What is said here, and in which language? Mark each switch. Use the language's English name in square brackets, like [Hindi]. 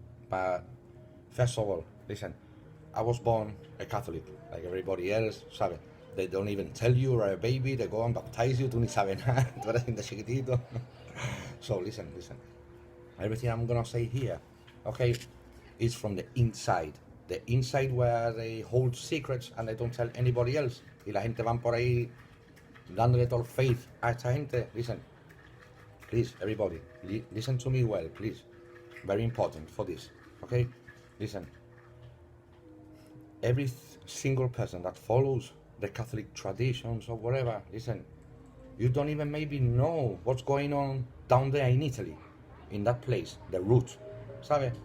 [English] But first of all, listen, I was born a Catholic, like everybody else, ¿sabes? They don't even tell you you're a baby, they go and baptize you, [Spanish] tú ni sabes nada, tú eres de chiquitito. [English] So listen. Everything I'm gonna say here, okay, is from the inside. The inside where they hold secrets and they don't tell anybody else. [Spanish] Y la gente van por ahí dándole todo el faith a esta gente. [English] Listen, please, everybody, listen to me well, please. Very important for this, okay? Listen, every single person that follows the Catholic traditions or whatever, listen, you don't even maybe know what's going on down there in Italy, in that place, the root, ¿sabe?